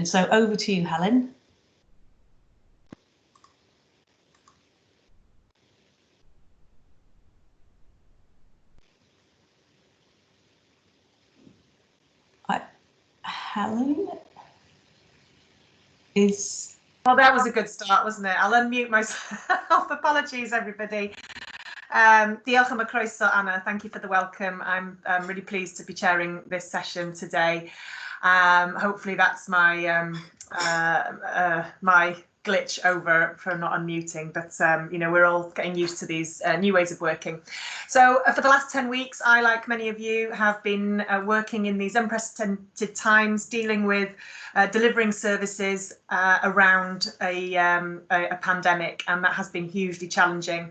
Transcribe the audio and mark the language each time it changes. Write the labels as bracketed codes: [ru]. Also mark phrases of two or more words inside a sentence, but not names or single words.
[en] So over to you, Helen. Helen is... Well, that was a good start, wasn't it? I'll unmute myself. Apologies, everybody. [cy] Diolch am y croeso, Anna. [en] Thank you for the welcome. I'm really pleased to be chairing this session today. Hopefully that's my my glitch over for not unmuting, but you know, we're all getting used to these new ways of working. So for the last 10 weeks, I, like many of you, have been working in these unprecedented times, dealing with delivering services around a pandemic, and that has been hugely challenging.